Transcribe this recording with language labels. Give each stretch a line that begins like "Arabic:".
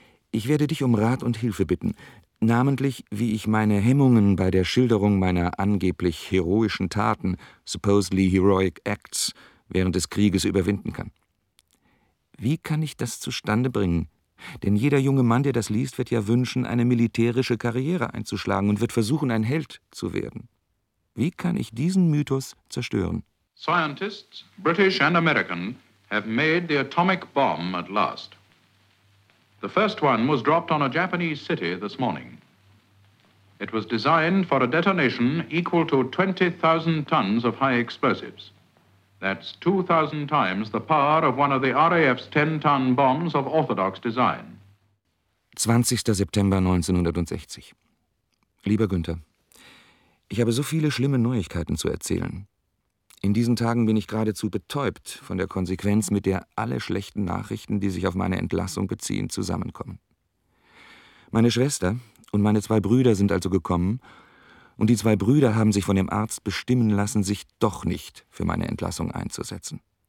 German: Ich werde dich um Rat und Hilfe bitten, namentlich wie ich meine Hemmungen bei der Schilderung meiner angeblich heroischen Taten,
English: supposedly heroic acts,
German: während des Krieges überwinden kann. Wie kann ich das zustande bringen? Denn jeder junge Mann, der das liest, wird ja wünschen, eine militärische Karriere einzuschlagen und wird versuchen, ein Held zu werden. Wie kann ich diesen Mythos zerstören?
English: Scientists, British and American, have made the atomic bomb at last. The first one was dropped on a Japanese city this morning. It was designed for a detonation equal to 20,000 tons of high explosives. That's 2,000 times the power of one of the RAF's 10-ton bombs of orthodox design.
German: 20. September 1960. Lieber Günther, ich habe so viele schlimme Neuigkeiten zu erzählen. In diesen Tagen bin ich geradezu betäubt von der Konsequenz, mit der alle schlechten Nachrichten, die sich auf meine Entlassung beziehen, zusammenkommen. Meine Schwester und meine zwei Brüder sind also gekommen, und die zwei Brüder haben sich von dem Arzt bestimmen lassen, sich doch nicht für meine Entlassung einzusetzen.